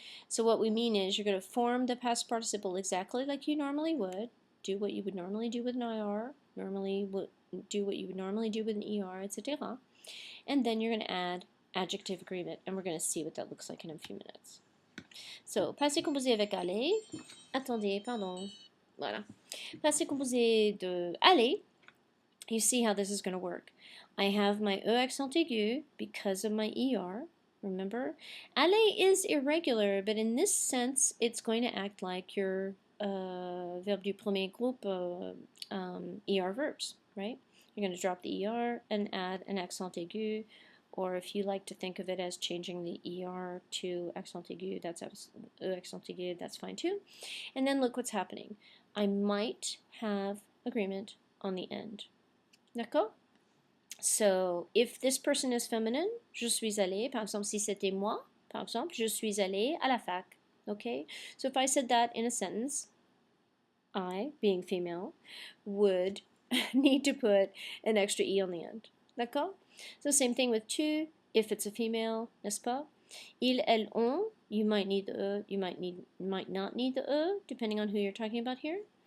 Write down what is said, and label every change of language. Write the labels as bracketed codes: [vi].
[en] So what we mean is you're going to form the past participle exactly like you normally would. Do what you would normally do with an IR, do what you would normally do with an ER, etc. And then you're going to add adjective agreement, and we're going to see what that looks like in a few minutes. [fr] So, passé composé avec aller. Attendez, pardon. Voilà. Passé composé de aller. [en] You see how this is going to work. I have my E accent aigu because of my ER, remember? Aller is irregular, but in this sense, it's going to act like your [fr] verbe du premier groupe [en] ER verbs, right? You're going to drop the ER and add an accent aigu, or if you like to think of it as changing the ER to accent aigu, that's E accent aigu, that's fine too. And then look what's happening. I might have agreement on the end. [fr] D'accord? [en] So, if this person is feminine, [fr] je suis allée, par exemple, si c'était moi, par exemple, je suis allée à la fac. [en] Okay? So if I said that in a sentence, I, being female, would need to put an extra E on the end. D'accord? So same thing with tu, if it's a female, [fr] n'est-ce pas? Ils, elles, ont, [en] you might need the E, you might not need the E, depending on who you're talking about here.